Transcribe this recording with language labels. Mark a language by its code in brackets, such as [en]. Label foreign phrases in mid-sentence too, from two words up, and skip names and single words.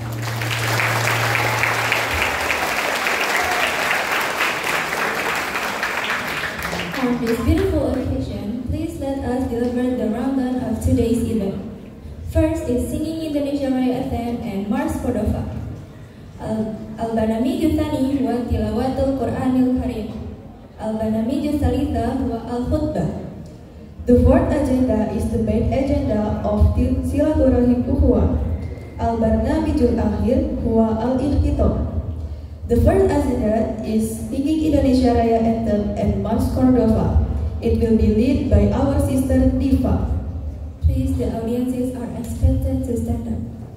[en] On this beautiful occasion, please let us deliver the rundown of today's event. First is singing Indonesia Raya Anthem and Mars Cordova. [ar] البرنامج الثاني وتلاوة القرآن الكريم. البرنامج الثالث والخطبة. [en] The fourth agenda is the main agenda of Silaturahim Uhwa. [ar] البرنامج الأخير والاختتام. [en] The first agenda is singing Indonesia Raya Anthem and Mars Cordova. It will be led by our sister Diva. Please, the audiences are expected to stand up.